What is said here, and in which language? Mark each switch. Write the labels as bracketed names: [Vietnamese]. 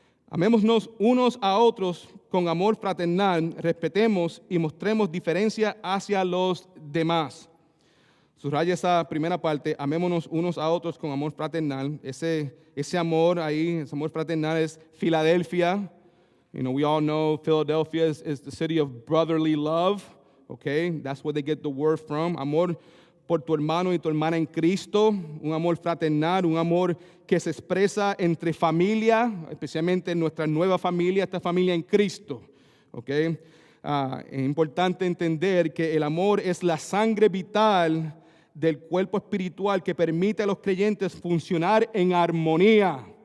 [Spanish] Amémonos unos a otros con amor fraternal, respetemos y mostremos diferencia hacia los demás. Subraya esa primera parte, amémonos unos a otros con amor fraternal. Ese amor ahí, ese amor fraternal es Filadelfia. [English] You know, we all know Philadelphia is the city of brotherly love. Okay, that's where they get the word from. [Spanish] Amor por tu hermano y tu hermana en Cristo, un amor fraternal, un amor que se expresa entre familia, especialmente en nuestra nueva familia, esta familia en Cristo. Okay, es importante entender que el amor es la sangre vital del cuerpo espiritual que permite a los creyentes funcionar en armonía.